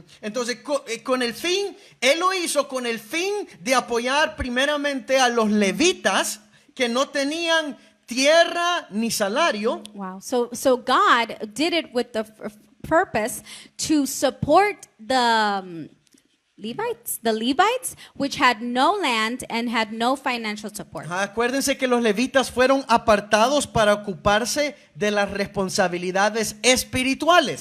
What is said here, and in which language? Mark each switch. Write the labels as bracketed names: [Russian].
[Spanish] Entonces con el fin, Él lo hizo con el fin de apoyar primeramente a los levitas que no tenían tierra ni salario. Wow. [English] So God did it with the purpose to support the Levites, which had no land and had no financial support. [Spanish] Acuérdense que los levitas fueron apartados para ocuparse de las responsabilidades espirituales.